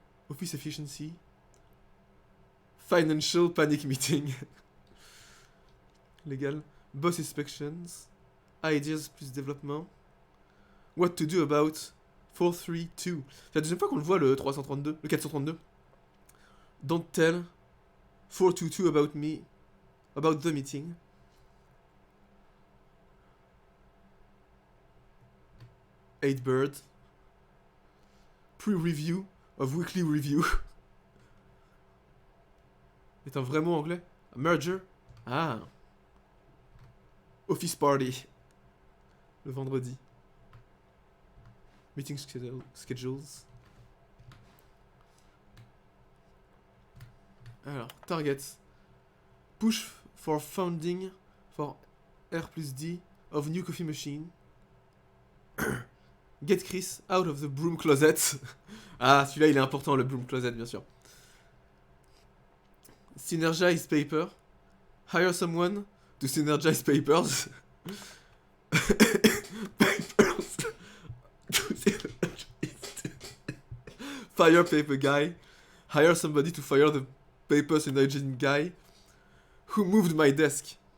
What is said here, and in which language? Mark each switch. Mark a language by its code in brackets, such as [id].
[en] Office Efficiency, Financial Panic Meeting, Legal, Boss Inspections, Ideas [fr] plus développement, [en] What to do about 432. [fr] C'est la deuxième fois qu'on le voit, le 332, le 432. [en] Don't tell 422 about me, about the meeting. Eight Bird. Pre-review of weekly review. [fr] C'est un vrai mot anglais. [en] A merger. Ah. Office party. [fr] Le vendredi. [en] Meeting schedules. [fr] Alors, targets. [en] Push for funding for R plus D of new coffee machine. Get Chris out of the broom closet. [fr] Ah, celui-là, il est important, le broom closet, bien sûr. [en] Synergize paper. Hire someone to synergize papers. Papers. To synergize. Fire paper guy. Hire somebody to fire the paper synergizing guy who moved my desk.